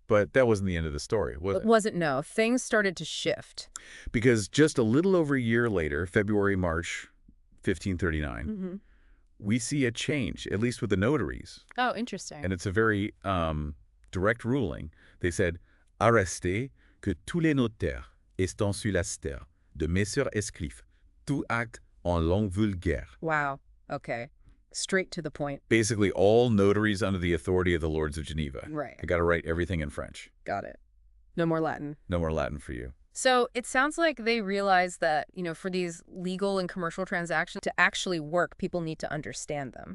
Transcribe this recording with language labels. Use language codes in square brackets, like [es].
[en] But that wasn't the end of the story, was it? It wasn't, no. Things started to shift. Because just a little over a year later, March 1539, we see a change, at least with the notaries. Oh, interesting. And it's a very direct ruling. [fr] They said, arrêtez que tous les notaires étant sur la terre de messeurs escrifs, tout acte en langue vulgaire. [en] Wow. Okay. Straight to the point. Basically, all notaries under the authority of the Lords of Geneva. Right. They got to write everything in French. Got it. No more Latin. No more Latin for you. So it sounds like they realized that, for these legal and commercial transactions to actually work, people need to understand them.